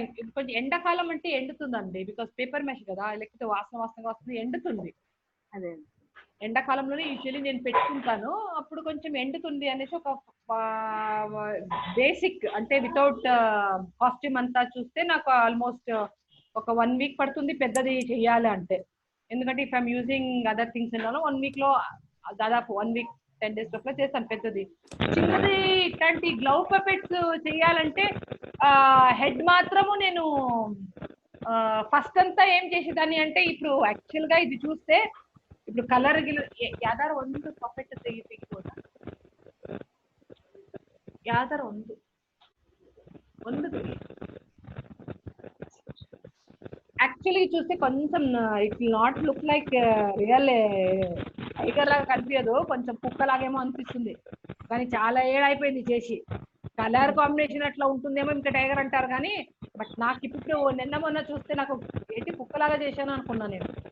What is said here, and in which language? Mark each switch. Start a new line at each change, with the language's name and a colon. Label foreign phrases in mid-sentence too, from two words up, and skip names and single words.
Telugu: కొంచెం ఎండాకాలం అంటే ఎండుతుందండి,
English: because paper mesh
Telugu: కదా, లేకపోతే వాసనగా వస్తుంది, ఎండుతుంది. అదే ఎండాకాలంలోనే యూజువల్లీ నేను పెట్టుకుంటాను. అప్పుడు కొంచెం ఎండుతుంది అనేసి ఒక బేసిక్ అంటే
English: without costume
Telugu: అంతా చూస్తే నాకు ఆల్మోస్ట్ ఒక
English: 1 week
Telugu: పడుతుంది పెద్దది చెయ్యాలి అంటే. ఎందుకంటే
English: if I'm using other things
Telugu: అన్నాను
English: 1 week
Telugu: లో దాదాపు
English: 1 week 10 days
Telugu: లోపల చేస్తాను పెద్దది. చిన్నది ఇట్లాంటి
English: glove puppets
Telugu: చేయాలంటే హెడ్ మాత్రము నేను ఫస్ట్ అంతా ఏం చేసేదాన్ని అంటే, ఇప్పుడు యాక్చువల్ గా ఇది చూస్తే ఇప్పుడు కలర్
Kannada: ಯಾದಾರ ಒಂದು ಪಪೆಟ್ ತೆಗಿಬೋದಾ? ಯಾದಾರ ಒಂದು
Telugu: యాక్చువల్లీ చూస్తే కొంచెం
English: it will not look like real tiger
Telugu: లాగా కనిపించదు, కొంచెం కుక్కలాగేమో అనిపిస్తుంది. కానీ చాలా ఏడైపోయింది చేసి.
English: colour combination
Telugu: అట్లా ఉంటుందేమో ఇంకా టైగర్ అంటారు కానీ, బట్ నాకు ఇప్పుడు నిన్న మొన్న చూస్తే నాకు ఏంటి కుక్కలాగా చేశాను అనుకున్నా నేను.